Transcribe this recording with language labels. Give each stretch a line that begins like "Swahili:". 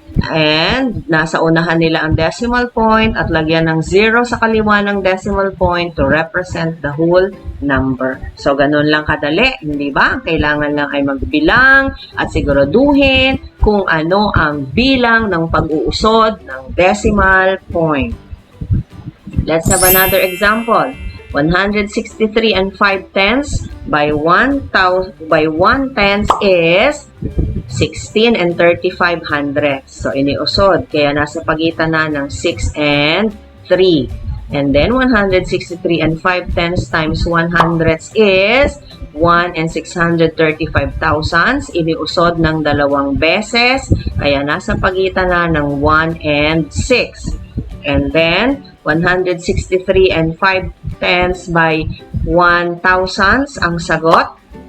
Filipino: And, nasa unahan nila ang decimal point at lagyan ng 0 sa kaliwa ng decimal point
English: to represent the whole number.
Filipino: So, ganun lang kadali, hindi ba? Kailangan lang ay magbilang at siguraduhin kung ano ang bilang ng pag-uusod ng decimal point.
English: Let's have another example. 163 and 5/10 by 1/10 is 16 and 35 hundredths.
Filipino: So, iniusod. Kaya nasa pagitan na ng 6 and 3.
English: And then, 163 and 5/10 times 100 is 1 and 635,000.
Filipino: Iniusod ng dalawang beses. Kaya nasa pagitan na ng 1 and 6.
English: And then, 163 and 5/10 by 1,000
Filipino: ang sagot.